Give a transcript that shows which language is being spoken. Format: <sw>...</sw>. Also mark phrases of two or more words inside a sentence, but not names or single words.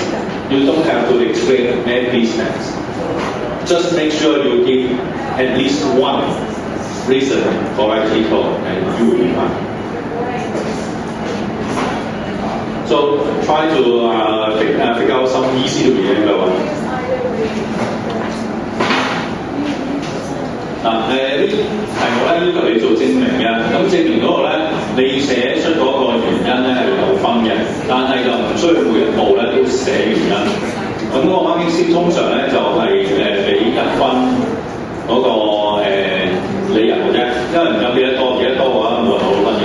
<en>You don't have to explain every steps. Just make sure you give at least one reason for every code and you will be fine. So try to figure out some easy to remember one.</en> <yue>啲題目咧要求你做證明嘅，咁證明嗰度咧，你寫出嗰個原因咧係有分嘅，但係就唔需要每一步咧都寫原因。咁嗰個</yue> <en>marking scheme</en> <yue>通常咧就係俾1分嗰個理由嘅啫，因為唔有幾多嘅話冇人攞分嘅。</yue>